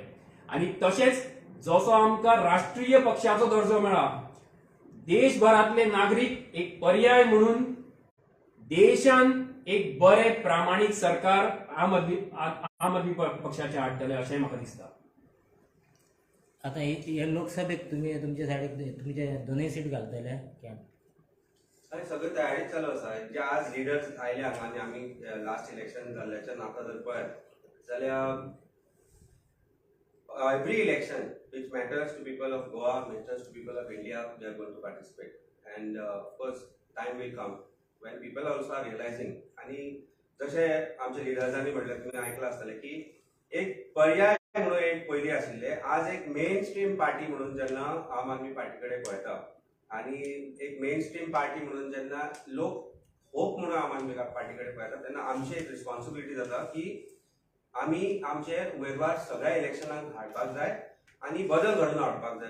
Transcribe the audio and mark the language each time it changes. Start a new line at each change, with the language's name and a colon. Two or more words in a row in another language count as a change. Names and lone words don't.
Konkani: आणि तशेंच जसो आमकां राष्ट्रीय पक्षाचो दर्जो मेळ्ळा, देशभरातले नागरीक एक पर्याय म्हणून देशान एक बरे प्रामाणीक सरकार आम आदमी पक्षाचे हाडटले अशें म्हाका दिसता. आता हे लोकसभेक तुम्ही तुमच्या सायडीक तुमचे दोनूय सीट घालतले आणि सगळी तयारी चालू आसा. जे आज लिडर्स आयले हांगा आनी आमी
English: last election
Konkani: जाल्ल्याच्या नाका जर पळयत जाल्यार
English: every election which matters to people of Goa, matters to people of India, we are going to participate. And of course, time will come when people also are realizing.
Marathi: आणि जसे आमच्या लिडर्सांनी म्हटलं, तुम्ही ऐकलं
Konkani: असतले की एक पर्याय म्हणून एक पयली आशिल्ले, आज एक
English: main stream party
Konkani: म्हणून जेन्ना आम आदमी पार्टीकडे पळयता आणि एक
English: main stream party
Konkani: म्हणून जेन्ना लोक होप म्हणून आम आदमी पार्टीकडे पळयता तेन्ना आमची एक रिस्पॉन्सिबिलिटी जाता की आम्ही आमचे उमेदवार सगळ्या इलेक्शनाक हाडपाक जाय आणि बदल घडून हाडपाक जाय.